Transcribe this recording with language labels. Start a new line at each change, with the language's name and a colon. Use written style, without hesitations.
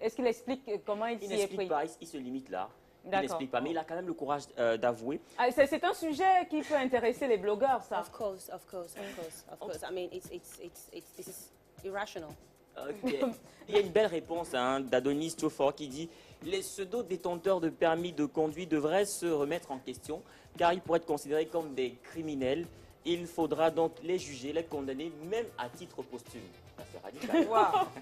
French: Est-ce qu'il explique comment il s'y est pris? Il n'explique pas, il se limite là. Il n'explique pas, mais il a quand même le courage d'avouer. C'est un sujet qui peut intéresser les blogueurs, ça.
English: Of course. I mean, this is irrational. Okay.
French: Il y a une belle réponse d'Adonis Tiofor qui dit « Les pseudo-détenteurs de permis de conduire devraient se remettre en question car ils pourraient être considérés comme des criminels. Il faudra donc les juger, les condamner, même à titre posthume. » C'est radical. Wow.